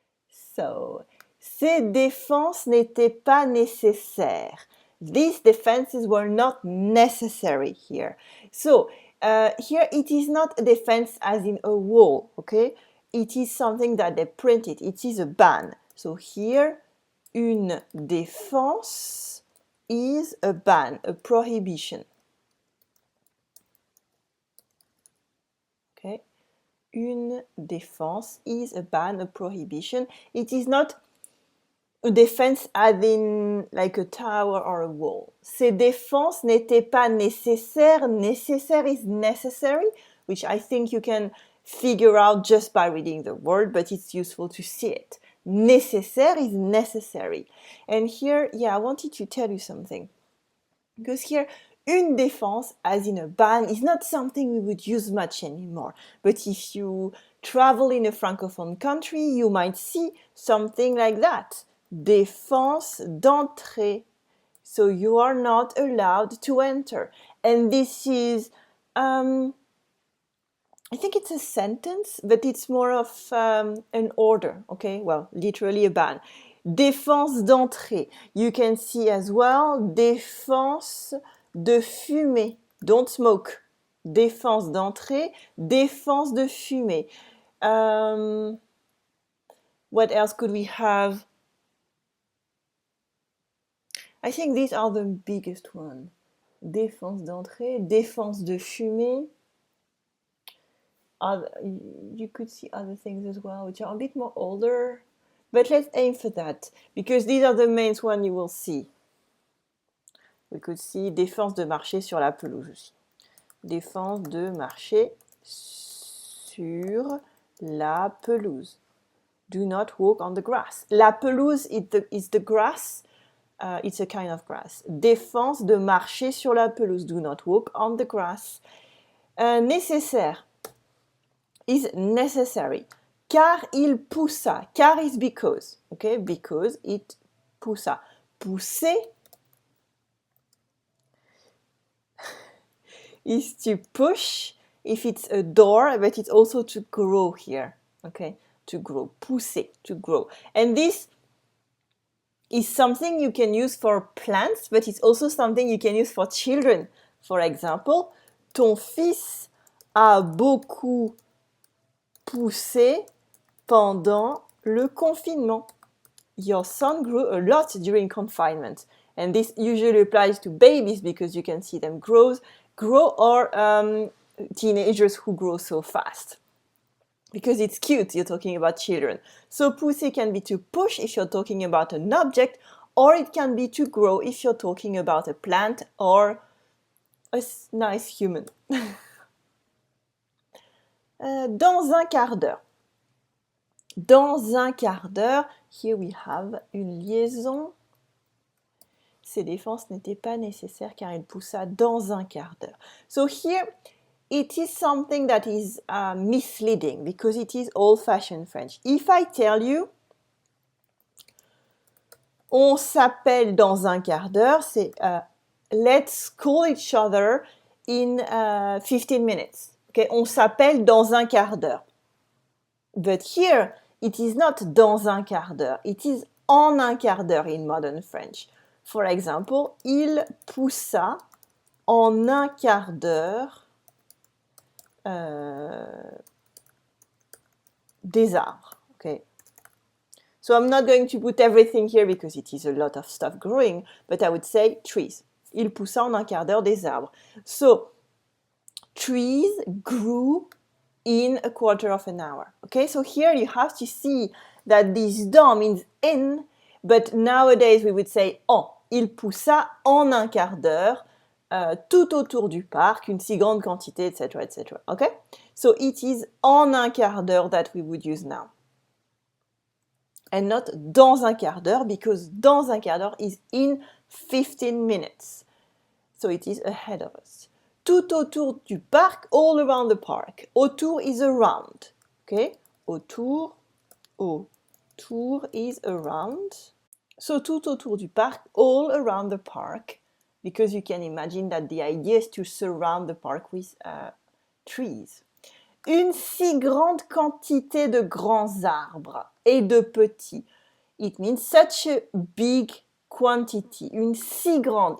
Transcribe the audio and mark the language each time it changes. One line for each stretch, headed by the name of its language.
French: So, ces défenses n'étaient pas nécessaires.
English: These defenses were not necessary here. So, here it is not a defense as in a wall, okay? It is something that they printed. It is a ban. So here,
French: une défense
English: is a ban, a prohibition. Okay?
French: Une défense
English: is a ban, a prohibition. It is not a defense as in like a tower or a wall.
French: Ces défenses n'étaient pas nécessaires.
English: Nécessaire is necessary, which I think you can figure out just by reading the word, but it's useful to see it. Nécessaire is necessary. And here, I wanted to tell you something. Because here,
French: une défense,
English: as in a ban, is not something we would use much anymore. But if you travel in a francophone country, you might see something like that.
French: Défense d'entrée.
English: So you are not allowed to enter. And this is, I think it's a sentence, but it's more of an order, okay? Well, literally a ban.
French: Défense d'entrée.
English: You can see as well,
French: défense de fumer.
English: Don't smoke.
French: Défense d'entrée, défense de fumer.
English: What else could we have? I think these are the biggest ones.
French: Défense d'entrée, défense de fumer.
English: You could see other things as well, which are a bit more older. But let's aim for that, because these are the main ones you will see.
French: We could see défense de marcher sur la pelouse aussi. Défense de marcher sur la pelouse.
English: Do not walk on the grass.
French: La pelouse
English: is the grass. It's a kind of grass.
French: Défense de marcher sur la pelouse.
English: Do not walk on the grass.
French: Nécessaire
English: is necessary.
French: Car il poussa.
English: Car is because. Okay, because it poussa. Pousser is to push if it's a door, but it's also to grow here. Okay, to grow. Pousser, to grow. And this is something you can use for plants, but it's also something you can use for children. For example,
French: ton fils a beaucoup poussé pendant Le confinement.
English: Your son grew a lot during confinement. And this usually applies to babies because you can see them grow or teenagers who grow so fast. Because it's cute, you're talking about children. So pousser can be to push if you're talking about an object, or it can be to grow if you're talking about a plant or a nice human.
French: Dans un quart d'heure. Dans un quart d'heure,
English: here we have
French: une liaison. Ses défenses n'étaient pas nécessaires car il poussa dans un quart d'heure.
English: So here, it is something that is misleading because it is old-fashioned French. If I tell you,
French: on s'appelle dans un quart d'heure, c'est
English: let's call each other in 15 minutes. Okay?
French: On s'appelle dans un quart d'heure.
English: But here, it is not
French: dans un quart d'heure.
English: It is
French: en un quart d'heure
English: in modern French. For example,
French: il poussa en un quart d'heure des arbres.
English: Okay. So I'm not going to put everything here because it is a lot of stuff growing, but I would say trees.
French: Il poussa en un quart d'heure des arbres.
English: So trees grew in a quarter of an hour. Okay, so here you have to see that this dans means in, but nowadays we would say en.
French: Il poussa en un quart d'heure tout autour du parc, une si grande quantité, etc., etc.
English: Okay, so it is
French: en un quart d'heure
English: that we would use now. And not
French: dans un quart d'heure,
English: because
French: dans un quart d'heure
English: is in 15 minutes. So it is ahead of us.
French: Tout autour du parc,
English: all around the park. Autour is around. Okay? Autour is around. So
French: tout autour du parc,
English: all around the park, because you can imagine that the idea is to surround the park with trees.
French: Une si grande quantité de grands arbres et de petits.
English: It means such a big quantity.
French: Une si grande.